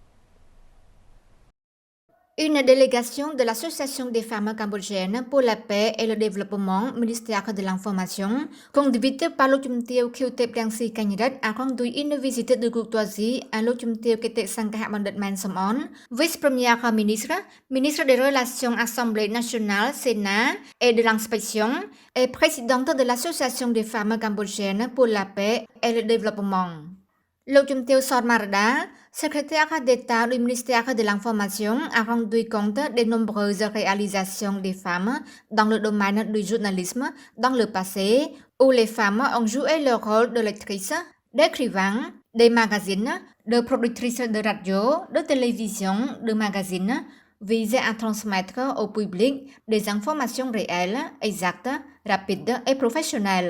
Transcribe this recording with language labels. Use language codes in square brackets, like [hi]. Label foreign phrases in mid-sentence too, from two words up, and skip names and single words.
[fr] Une délégation de l'Association des femmes cambodgiennes pour la paix et le développement, ministère de l'Information, conduite par Lok Chum Tieu Khieu Plangsi Kanyrat, a conduit une visite de courtoisie à Lok Chum Tieu Kete Sangkaha Bandit Man Samon, vice-première ministre, ministre des Relations Assemblée nationale, Sénat et de l'Inspection, et présidente de l'Association des femmes cambodgiennes pour la paix et le développement. លោកជំទាវ Sot Marda, secrétaire d'État du ministère de l'Information, a rendu compte des nombreuses réalisations des femmes dans le domaine du journalisme dans le passé, où les femmes ont joué le rôle de lectrices, d'écrivains, des magazines, de productrices de radio, de télévision, de magazines, visant à transmettre au public des informations réelles, exactes, rapides et professionnelles.